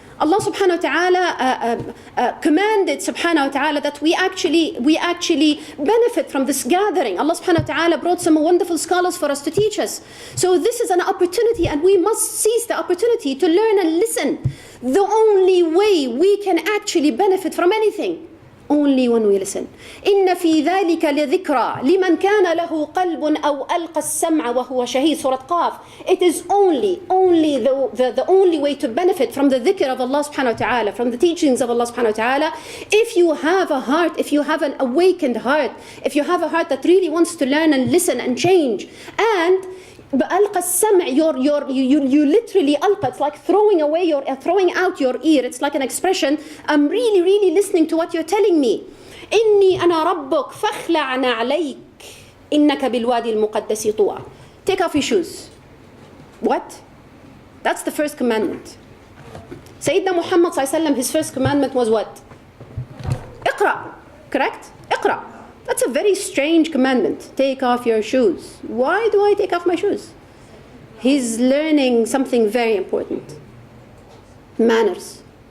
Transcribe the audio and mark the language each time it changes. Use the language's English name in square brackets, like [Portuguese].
[English] Allah subhanahu wa ta'ala commanded subhanahu wa ta'ala that we actually benefit from this gathering. Allah subhanahu wa ta'ala brought some wonderful scholars for us to teach us. So this is an opportunity, and we must seize the opportunity to learn and listen. The only way we can actually benefit from anything, only when we listen. [Arabic] إن في ذلك لذكرى لمن كان له قلب أو ألقى السمع وهو شهيد. [English] Surah Qaf. It is only the only way to benefit from the dhikr of Allah subhanahu wa ta'ala, from the teachings of Allah subhanahu wa ta'ala, if you have a heart, if you have an awakened heart, if you have a heart that really wants to learn and listen and change. And [Arabic] ألقى السمع, [English] you literally ألقى, it's like throwing out your ear. It's like an expression. I'm really listening to what you're telling me. [Arabic] إني أنا ربك فاخلع عليك إنك بالوادي المقدس طوى. [English] Take off your shoes. What? That's the first commandment. Sayyidina Muhammad sallallahu alaihi wasallam, his first commandment was what? [Arabic] اقرأ. Correct? اقرأ. [English] That's a very strange commandment. Take off your shoes. Why do I take off my shoes? He's learning something very important. Manners.